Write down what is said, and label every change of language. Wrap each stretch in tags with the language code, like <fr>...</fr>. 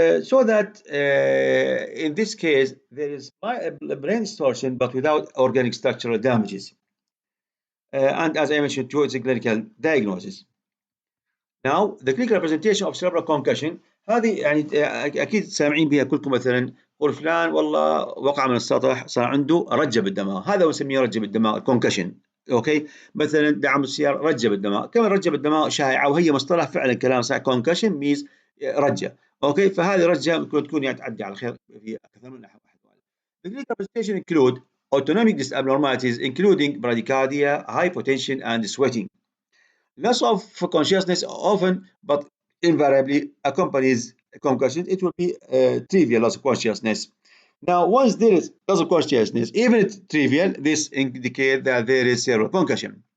<en>So that in this case, there is brain distortion but without organic structural damages. And as I mentioned too, it's a clinical diagnosis. Now, the clinical representation of cerebral concussion</en> <ar>هذه يعني اكيد سامعين بها كلكم. مثلا يقول فلان والله وقع من السطح صار عنده رجه بالدماغ، هذا نسميه رجه بالدماغ كونكشن. اوكي، مثلا دعم السياره رجه بالدماغ، كمان رجه بالدماغ شائعه وهي مصطلح فعلا كلام صحيح. كونكشن ميز رجه. اوكي، فهذه رجه ممكن تكون يعني تعدي على خير في اكثر من احد.</ar> <en>The clinical representation include autonomic abnormalities including bradycardia, hypotension, and sweating. Loss of consciousness often, but invariably, accompanies concussion. It will be trivial loss of consciousness. Now, once there is loss of consciousness, even if it's trivial, this indicates that there is cerebral concussion.</en>